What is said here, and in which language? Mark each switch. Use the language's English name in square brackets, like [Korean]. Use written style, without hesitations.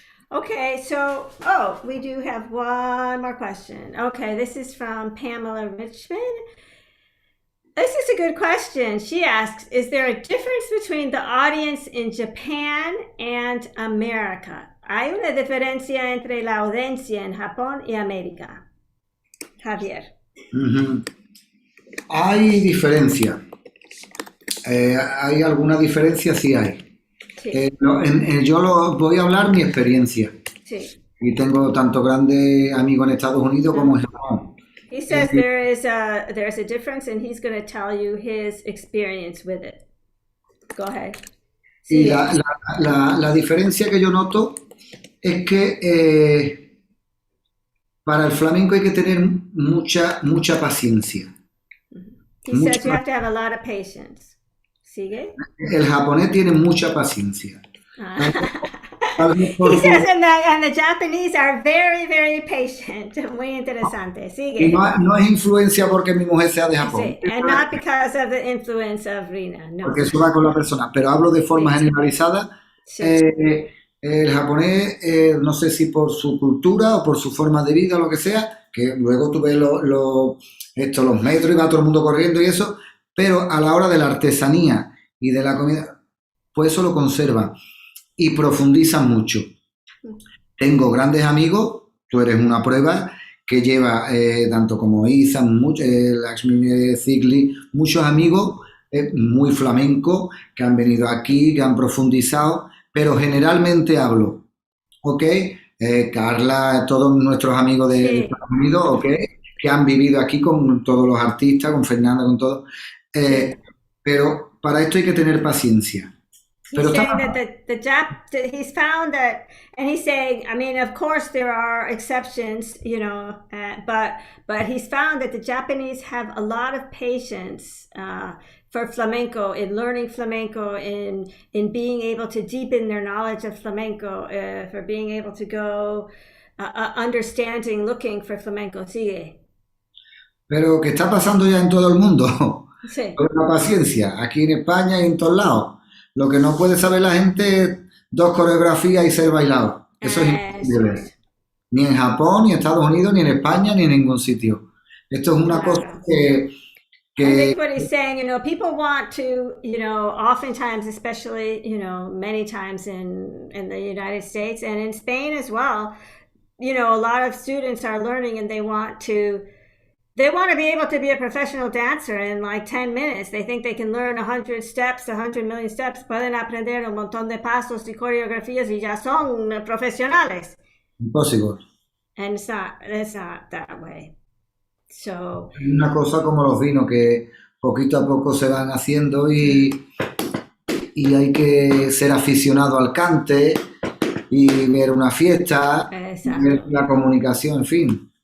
[English] Okay, so, we do have one more question. Okay, this is from Pamela Richmond. This is a good question. She asks, is there a difference between the audience in Japan and America? [Spanish] ¿Hay una diferencia entre la audiencia en Japón y América? Javier. Hay diferencia. ¿Hay alguna diferencia? Sí hay. Sí. Yo voy a hablar mi experiencia. Sí. Y tengo tanto grandes amigos en Estados Unidos como en Japón. [English] He says there's a difference and he's going to tell you his experience with it. Go ahead. [Spanish] Y la diferencia que yo noto es que para el flamenco hay que tener mucha paciencia. [English] He says you have to have a lot of patience. [Spanish] ¿Sigue? El japonés tiene mucha paciencia. [English] He says and the Japanese are very, very patient. [Spanish] Muy interesante. Sigue. Y no es influencia porque mi mujer sea de Japón. Sí. [English] And not because of the influence of Rhina. [Spanish] No. Porque eso va con la persona. Pero hablo de forma generalizada. Sí. El japonés, no sé si por su cultura o por su forma de vida o lo que sea, que luego tú ves los metros y va todo el mundo corriendo y eso, pero a la hora de la artesanía y de la comida, pues eso lo conservan y profundizan mucho. Tengo grandes amigos, tú eres una prueba, que lleva tanto como Ethan, Lakshmi Zigli, muchos amigos muy flamencos que han venido aquí, que han profundizado, pero generalmente hablo, ¿ok? Carla, todos nuestros amigos de Estados Unidos, ¿ok? Que han vivido aquí con todos los artistas, con Fernanda, con todos. Pero para esto hay que tener paciencia. [English] He's saying that he's found that, and he's saying, I mean, of course there are exceptions, but he's found that the Japanese have a lot of patience for flamenco, in learning flamenco, in being able to deepen their knowledge of flamenco, for being able to go understanding, looking for flamenco. [Spanish] Sigue. Pero que está pasando ya en todo el mundo. Sí. Con la paciencia, aquí en España y en todos lados. Lo que no puede saber la gente es 2 coreografías y ser bailado. Eso es imposible. Ni en Japón, ni en Estados Unidos, ni en España, ni en ningún sitio. Esto es una cosa que [English] I think what he's saying, people want to, oftentimes, especially, many times in the United States and in Spain as well, a lot of students are learning and they want to be able to be a professional dancer in like 10 minutes. They think they can learn 100 steps, 100 million steps. [Spanish] Pueden aprender un montón de pasos y coreografías y ya son profesionales. [English] Impossible. And it's not that way. So, [Spanish] una cosa como los vinos que poquito a poco se van haciendo y hay que ser aficionado al cante y ver una fiesta, ver la comunicación, en fin.